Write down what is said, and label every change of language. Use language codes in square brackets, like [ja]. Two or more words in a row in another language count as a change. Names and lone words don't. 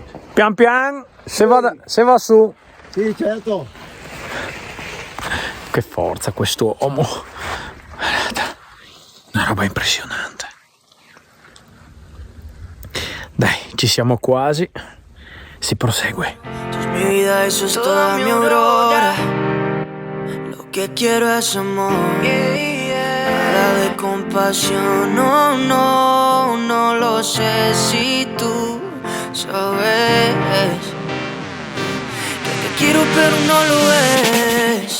[it] Pian pian se va su. Sì, certo. Che forza questo uomo. Una roba impressionante. Dai, ci siamo quasi. Si prosegue. [es] Mi vida, eso es toda mi aurora. Lo que quiero es amor. Nada de compasión. No, no, no lo sé si tú sabes que te quiero pero no lo es.